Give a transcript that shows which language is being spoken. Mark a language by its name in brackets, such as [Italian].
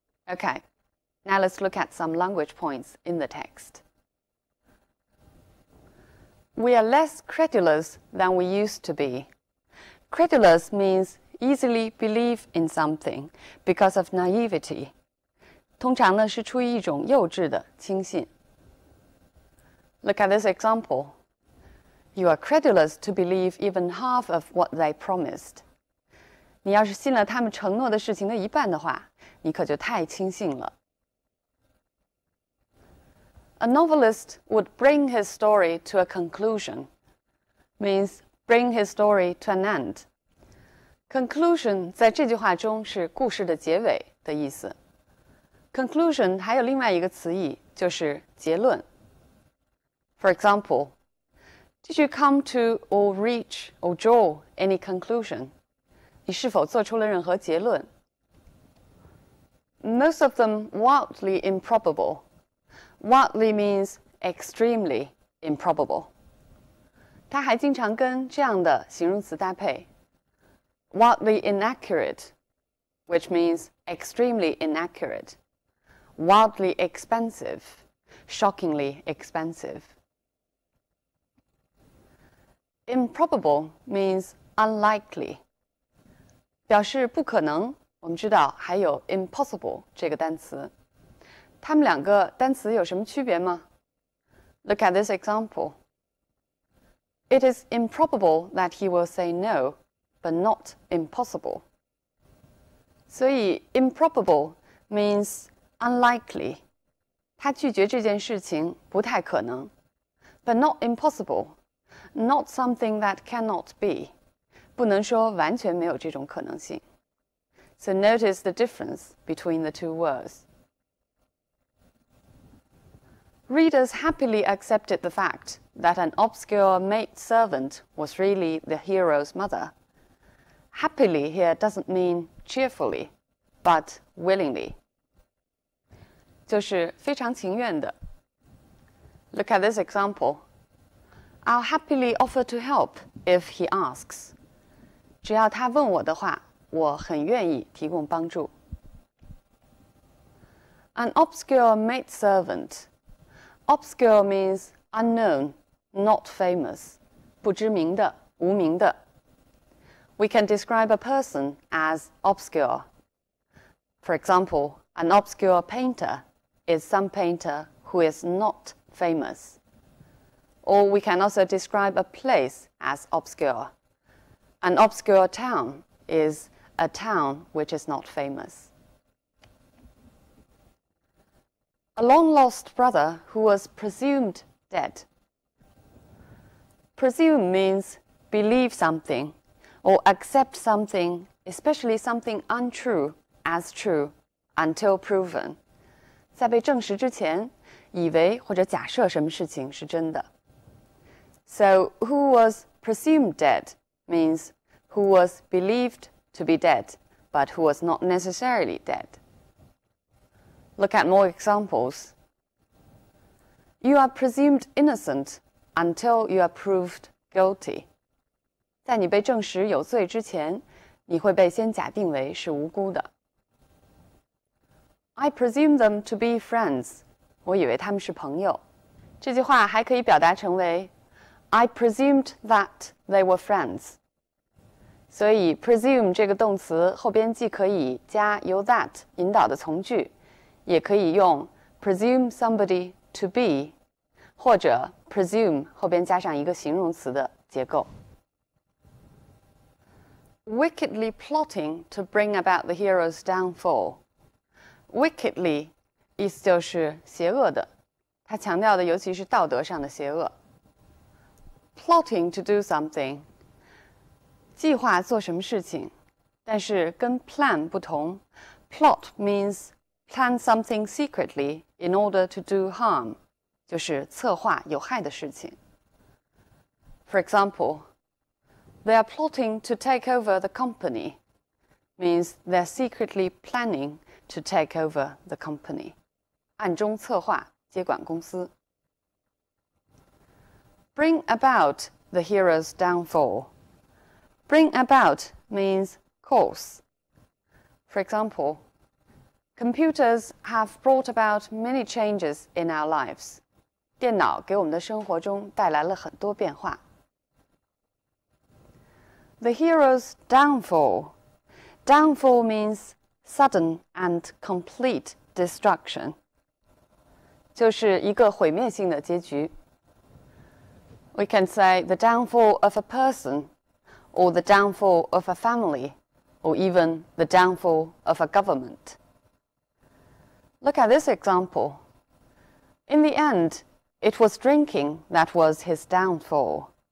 [English] Okay, now let's look at some language points in the text. We are less credulous than we used to be. Credulous means easily believe in something because of naivety. [Chinese] 通常呢是出于一种幼稚的轻信。 [English] Look at this example. You are credulous to believe even half of what they promised. [Chinese] 你要是信了他们承诺的事情的一半的话，你可就太轻信了。 [English] A novelist would bring his story to a conclusion, means bring his story to an end. [Chinese] Conclusion 在这句话中是故事的结尾的意思。 Conclusion 还有另外一个词义，就是结论。 [English] For example, did you come to or reach or draw any conclusion? [Chinese] 你是否做出了任何结论？ [English] Most of them wildly improbable. Wildly means extremely improbable. [Chinese] 它还经常跟这样的形容词搭配 [English] wildly inaccurate, which means extremely inaccurate. Wildly expensive, shockingly expensive. Improbable means unlikely. [Chinese] 表示不可能，我们知道还有 impossible 这个单词。它们两个单词有什么区别吗？ [English] Look at this example. It is improbable that he will say no, but not impossible. [Chinese] 所以 [English] improbable means unlikely. [Chinese] 他拒绝这件事情不太可能。 [English] But not impossible. Not something that cannot be. [Chinese] 不能说完全没有这种可能性。 [English] So notice the difference between the two words. Readers happily accepted the fact that an obscure maidservant was really the hero's mother. Happily here doesn't mean cheerfully, but willingly. [Chinese] 就是非常情愿的。 [English] Look at this example. I'll happily offer to help if he asks. [Chinese] 只要他问我的话，我很愿意提供帮助。 [English] An obscure maidservant. Obscure means unknown, not famous. [Chinese] 不知名的，无名的。 [English] We can describe a person as obscure. For example, an obscure painter is some painter who is not famous. Or we can also describe a place as obscure. An obscure town is a town which is not famous. A long-lost brother who was presumed dead. Presume means believe something or accept something, especially something untrue, as true, until proven. [Chinese] 在被证实之前，以为或者假设什么事情是真的。 [English] So, who was presumed dead means who was believed to be dead, but who was not necessarily dead. Look at more examples. You are presumed innocent until you are proved guilty. [Chinese] 在你被证实有罪之前，你会被先假定为是无辜的。 [English] I presume them to be friends. [Chinese] 我以为他们是朋友。这句话还可以表达成为 [English] I presumed that they were friends. [Chinese] 所以 presume 这个动词后边既可以加由 that 引导的从句，也可以用 [English] presume somebody to be [Chinese] 或者 presume 后边加上一个形容词的结构。 [English] Wickedly plotting to bring about the hero's downfall. [Chinese] Wickedly 意思就是邪恶的，它强调的尤其是道德上的邪恶。 [English] Plotting to do something [Chinese] 计划做什么事情，但是跟 plan 不同。 [English] Plot means plan something secretly in order to do harm, [Chinese] 就是策划有害的事情。 [English] For example, they are plotting to take over the company, means they're secretly planning to take over the company. [Chinese] 暗中策划接管公司。 [English] Bring about the hero's downfall. Bring about means cause. For example, computers have brought about many changes in our lives. [Chinese] 电脑给我们的生活中带来了很多变化。 [English] The hero's downfall. Downfall means sudden and complete [Chinese] destruction， 就是一个毁灭性的结局。 [English] We can say the downfall of a person, or the downfall of a family, or even the downfall of a government. Look at this example. In the end, it was drinking that was his downfall.